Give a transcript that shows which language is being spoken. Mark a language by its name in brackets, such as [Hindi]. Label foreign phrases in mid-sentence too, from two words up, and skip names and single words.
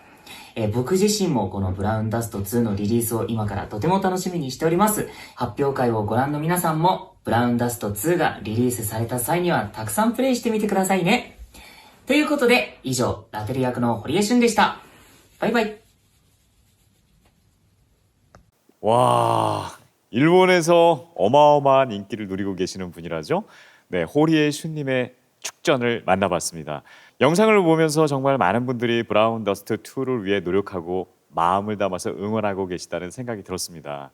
[Japanese] 僕自身もこのブラウンダスト2のリリースを今からとても楽しみにしております。発表会をご覧の皆さんもブラウンダスト2がリリースされた際にはたくさんプレイしてみてくださいね。ということで以上ラテル役の堀江俊でした。バイバイ。 [Korean] 와, 일본에서 어마어마한 인기를 누리고 계시는 분이라죠. 네, 호리에 슌님의 축전을 만나봤습니다. 영상을 보면서 정말 많은 분들이 브라운 더스트 2를 위해 노력하고 마음을 담아서 응원하고 계시다는 생각이 들었습니다.